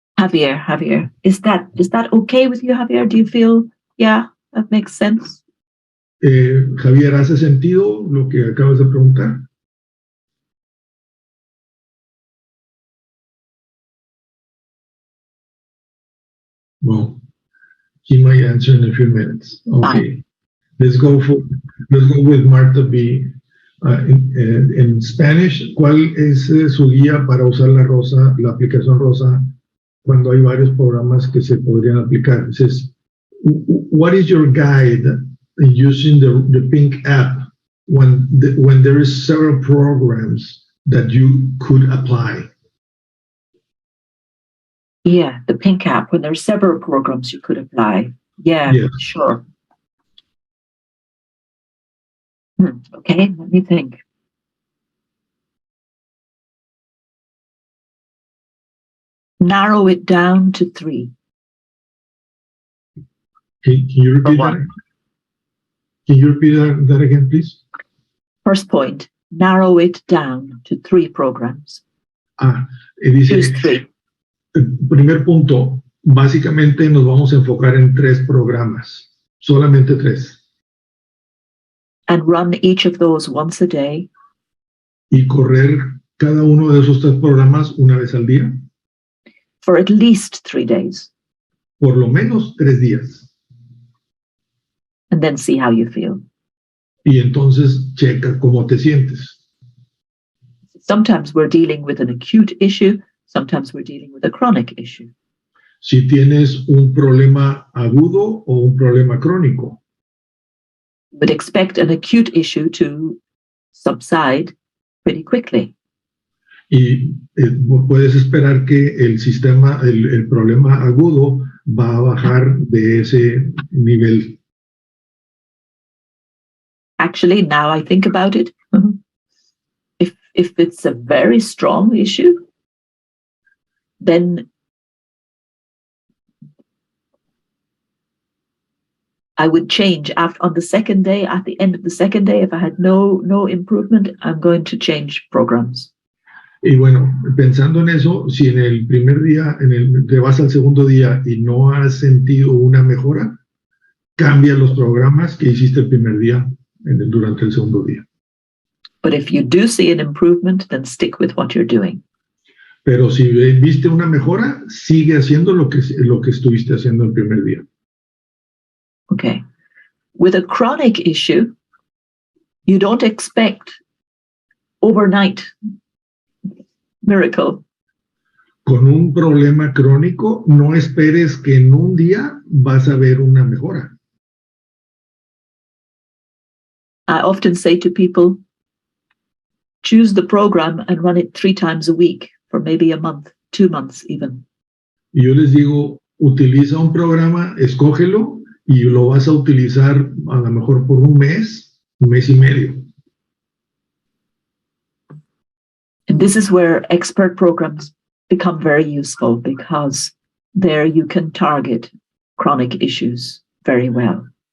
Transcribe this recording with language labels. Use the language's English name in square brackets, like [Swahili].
[English] Javier. Is that okay with you, Javier? Do you feel, yeah, that makes sense? [Spanish] Javier, ¿hace sentido lo que acabas de preguntar? [English] Well, he might answer in a few minutes. Okay. Fine. Let's go with Marta B. [Spanish] En Spanish, ¿cuál es su guía para usar la aplicación Rosa cuando hay varios programas que se podrían aplicar? [English] It says, what is your guide in using the pink app when there is several programs that you could apply? Yeah, the pink app, when there's several programs you could apply. Yeah, yes. Sure. Okay, let me think. Narrow it down to 3. Can you repeat that? Can you repeat that again, please? First point, narrow it down to 3 programs. [Spanish] Dice, [English] choose 3. [Spanish] El primer punto, básicamente nos vamos a enfocar en 3 programas, solamente 3. [English] And run each of those once a day. [Spanish] Y correr cada uno de esos 3 programas una vez al día. [English] For at least 3 days. [Spanish] por lo menos 3 días. [English] And then see how you feel. [Spanish] Y entonces checa cómo te sientes. [English] Sometimes we're dealing with an acute issue, sometimes we're dealing with a chronic issue. [Spanish] Si tienes un problema agudo o un problema crónico. [English] Would expect an acute issue to subside pretty quickly. [Spanish] Y puedes esperar que el problema agudo va a bajar de ese nivel. [English] Actually, now I think about it, if it's a very strong issue, then I would change on the second day. At the end of the second day, if I had no improvement, I'm going to change programs. [Spanish] Y bueno, pensando en eso, si en el primer día, te vas al segundo día y no has sentido una mejora, cambia los programas que hiciste el primer día durante el segundo día. [English] But if you do see an improvement, then stick with what you're doing. [Spanish] Pero si viste una mejora, sigue haciendo lo que estuviste haciendo el primer día. [English] Okay. With a chronic issue, you don't expect overnight miracle. [Spanish] Con un problema crónico, no esperes que en un día vas a ver una mejora. [English] I often say to people, choose the program and run it 3 times a week for maybe a month, 2 months even. [Spanish] Y yo les digo, utiliza un programa, escógelo y lo vas a utilizar a lo mejor por un mes y medio. [English] And this is where expert programs become very useful, because there you can target chronic issues very well.